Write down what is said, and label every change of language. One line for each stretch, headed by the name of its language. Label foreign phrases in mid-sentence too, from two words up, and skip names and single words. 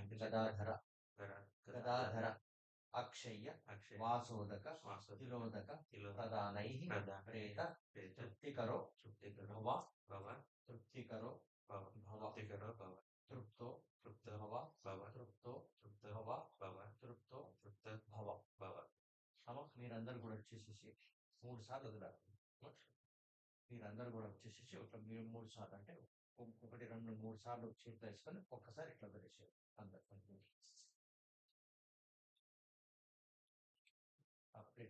Sanskrit: गदाधर अक्षय्य वासोदक तिलोदक प्रदानैः प्रेत तृप्तिकरो भव तृप्तिकरो भव तृप्तो भव तृप्तो तृप्तो भव
Telugu: మీరందరూ కూడా వచ్చేసేసి 3 సార్లు వదిలారు. మీరందరూ కూడా వచ్చేసేసి ఒక 3 సార్లు అంటే ఒకటి 2, 3 సార్లు చేతిలో వేసుకొని ఒక్కసారి ఇట్లా వదిలేసేయాలి. అందరు అప్డేట్